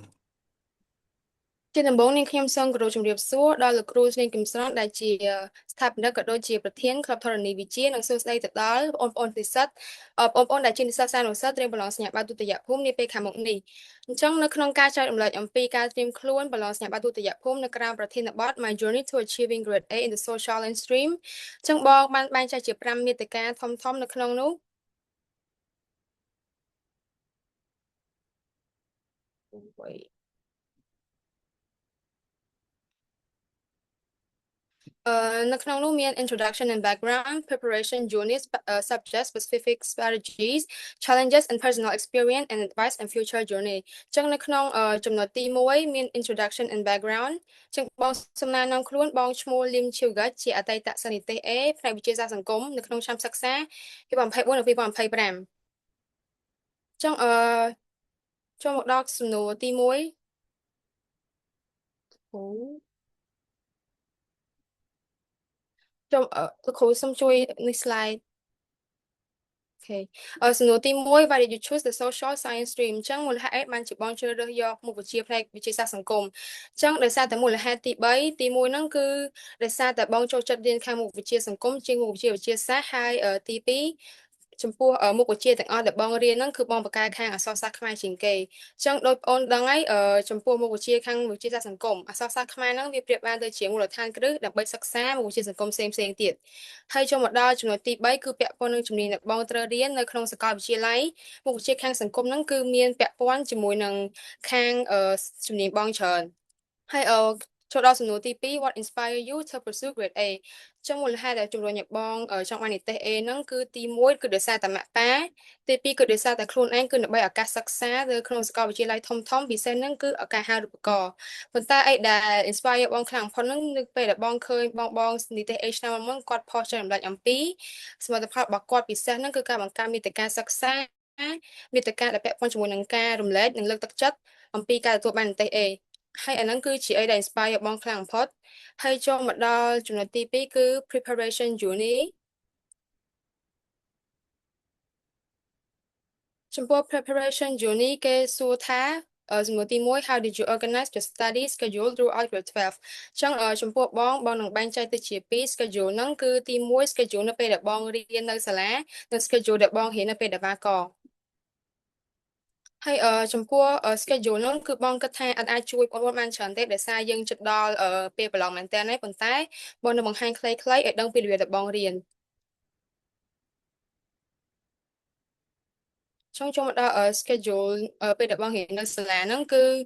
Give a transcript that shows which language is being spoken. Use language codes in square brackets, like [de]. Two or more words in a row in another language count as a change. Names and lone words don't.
[km] ជាដំបូងនេះខ្ញុំសូមគោរពជំរាបសួរដល់លោកគ្រូស្រីគឹមស្រស់ដែលជាស្ថាបនិកក៏ដូចជាប្រធានក្លឹបធរណីវិទ្យានិងសួស្តីទៅដល់បងប្អូននិស្សិតបងប្អូនដែលជានិស្សិតសានុសិស្សត្រៀមប្រឡងសញ្ញាបត្រទុតិយភូមិនាពេលខាងមុខនេះអញ្ចឹងនៅក្នុងការចែករំលែកអំពីការត្រៀមខ្លួនប្រឡងសញ្ញាបត្រទុតិយភូមិនៅក្រៅប្រធានបទ [en] My Journey to Achieving Grade A in the Social and Stream [km] អញ្ចឹងបងបានបែងចែកជា5មាតិកាធំៗនៅក្នុងនោះ នៅក្នុងនោះមាន [en] introduction and background preparation journeys subject specific strategies challenges and personal experience and advice and future journey [km] អញ្ចឹងនៅក្នុងចំណុចទី1មាន [en] introduction and background [km] អញ្ចឹងបងសំណានាំខ្លួនបងឈ្មោះលឹមឈីវហ្គាជាអតីតសិស្សនិទេស A ផ្នែកវិទ្យាសាស្ត្រសង្គមនៅក្នុងឆ្នាំសិក្សា2024និង2025 ចឹងចូលមកដល់សំណួរទី1អូចូលលោកគ្រូសូមជួយនេះ slide អូខេសំណួរទី1 [en] Why did you choose the social science stream [km] អញ្ចឹងមូលហេតុអីបានជាបងជ្រើសរើសយកមុខវិជ្ជាផ្នែកវិទ្យាសាស្ត្រសង្គមអញ្ចឹងដោយសារតែមូលហេតុទី3ទី1ហ្នឹងគឺដោយសារតែបងចូលចិត្តរៀនខាងមុខវិជ្ជាសង្គមជាងមុខវិជ្ជាវិទ្យាសាស្ត្រហើយ ទី2ចំពោះមុខវិជ្ជាទាំងអស់ដែលបងរៀនហ្នឹងគឺបងបកកែខាងអក្សរសាស្ត្រខ្មែរជាងគេអញ្ចឹងដោយបងអូនដឹងហើយចំពោះមុខវិជ្ជាខាងវិទ្យាសាស្ត្រសង្គមអក្សរសាស្ត្រខ្មែរហ្នឹងវាប្រៀបបានទៅជាមូលដ្ឋានគ្រឹះដើម្បីសិក្សាមុខវិជ្ជាសង្គមផ្សេងទៀតហើយចូលមកដល់ចំណុច ទី3គឺពាក់ព័ន្ធនឹងជំនាញដែលបងត្រូវរៀននៅក្នុងសាកលវិទ្យាល័យមុខវិជ្ជាខាងសង្គមហ្នឹងគឺមានពាក់ព័ន្ធជាមួយនឹងខាងជំនាញបងច្រើនហើយចូលដល់សំណួរទី2 [en] What inspire you to pursue grade A [km] ចឹងមូលហេតុដែលជំរុញឲ្យបងចង់បាននិទ្ទេស A ហ្នឹងគឺទី1គឺដោយសារតែម៉ាក់ប៉ាទី2គឺដោយសារ តែខ្លួនឯងគឺដើម្បីឱកាសសិក្សានៅក្នុងសាកលវិទ្យាល័យធំពិសេសហ្នឹងគឺឱកាសហៅរូបករណ៍ប៉ុន្តែអីដែល inspire បងខ្លាំងបំផុតហ្នឹងនៅពេលដែលបងឃើញបងនិទ្ទេស A ឆ្នាំមុនគាត់ផុសចែករំលែកអំពីសមិទ្ធផលរបស់គាត់ពិសេសហ្នឹងគឺការបង្កើតមាតិកាសិក្សាមាតិកាដែលពាក់ព័ន្ធជាមួយនឹងការរំលែកនិងលើកទឹកចិត្តអំពីការទទួលបាននិទ្ទេស A ហើយអាហ្នឹងគឺជាអីដែល inspire បងខ្លាំងបំផុតហើយចូលមកដល់ចំណុចទី2គឺ [en] preparation journey [km] ចំពោះ [en] preparation journey [km] គេសួរថាសំណួរទី1 [en] How did you organize your study schedule throughout grade 12 [km] អញ្ចឹងចំពោះបងនឹងបែងចែកទៅជា2 schedule ហ្នឹងគឺទី1 schedule នៅពេលដែលបងរៀននៅសាលានិង schedule ដែលបងរៀននៅពេលដែលបាក ហើយចំពោះ schedule នោះគឺបងគិតថាអាចជួយបងប្អូនបានច្រើនទេដោយសារយើងជិតដល់ពេលប្រឡងមែនតើប៉ុន្តែបងនឹងបង្ហាញខ្លីៗឲ្យដឹងពីរបៀបដែលបងរៀនចូលមកដល់ schedule ពេលដែលបងរៀននៅសាលាហ្នឹងគឺ